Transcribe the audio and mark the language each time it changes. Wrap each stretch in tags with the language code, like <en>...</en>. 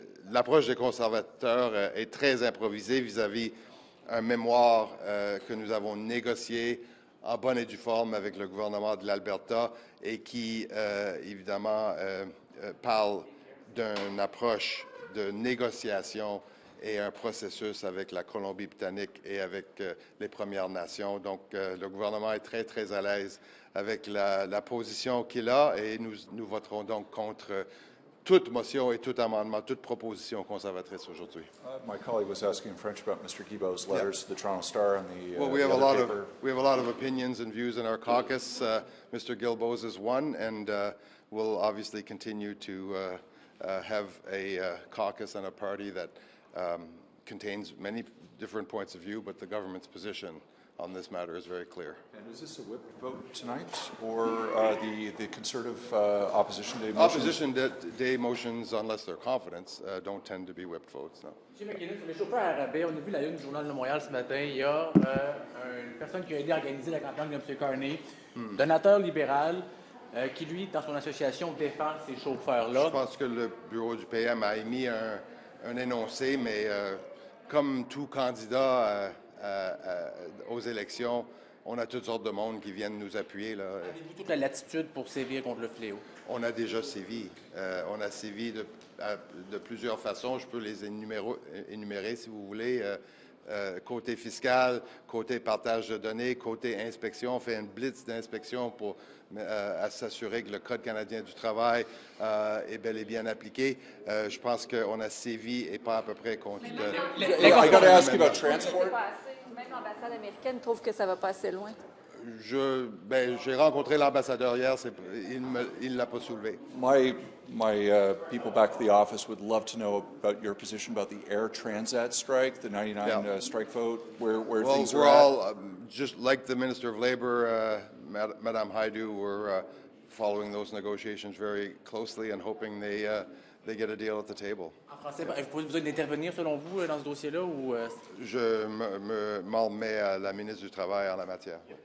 <fr>L'approche des conservateurs est très improvisée vis-à-vis un mémoire que nous avons négocié en bonne et due forme avec le gouvernement de l'Alberta et qui, évidemment, parle d'une approche de négociation et un processus avec la Colombie-Britannique et avec les Premières Nations. Donc, le gouvernement est très, très à l'aise avec la position qu'il a et nous voterons donc contre toute motion et tout amendement, toute proposition conservatrice aujourd'hui.</fr> <en>My colleague was asking in French about Mr. Guilbeault's letters to the Toronto Star and the Well, we have a lot of opinions and views in our caucus. Mr. Guilbeault's is one, and we'll obviously continue to have a caucus and a party that contains many different points of view, but the government's position on this matter is very clear. And is this a whipped vote tonight, or the Conservative Opposition Day motions? Opposition Day motions, unless they're confidence, don't tend to be whipped votes, no.</en> <fr>M. McKinnon, sur les chauffeurs à rabais, on a vu la une du Journal de Montréal ce matin. Il y a une personne qui a aidé à organiser la campagne de M. Carney, donateur libéral, qui, lui, dans son association, défend ces chauffeurs-là. Je pense que le bureau du PM a émis un énoncé, mais comme tout candidat aux élections, on a toutes sortes de monde qui viennent nous appuyer. Avez-vous toute la latitude pour sévir contre le fléau? On a déjà sévi. On a sévi de plusieurs façons. Je peux les énumérer si vous voulez. Côté fiscal, côté partage de données, côté inspection. On fait une blitz d'inspection pour s'assurer que le Code canadien du travail est bel et bien appliqué. Je pense qu'on a sévi et pas à peu près contre...</fr> <en>I got to ask you about transport.</en> <fr>Même l'ambassade américaine trouve que ça va pas assez loin. J'ai rencontré l'ambassadeur hier, il ne l'a pas soulevé.</fr> <en>My people back at the office would love to know about your position about the Air Transat strike, the 99 strike vote, where things are we're at. all, just like the Minister of Labour, Madame Haidu, we're following those negotiations very closely and hoping they get a deal at the table.</en> <fr>En français, avez-vous besoin d'intervenir, selon vous, dans ce dossier-là? Ou Je m'en remets à la ministre du Travail en la matière.</fr>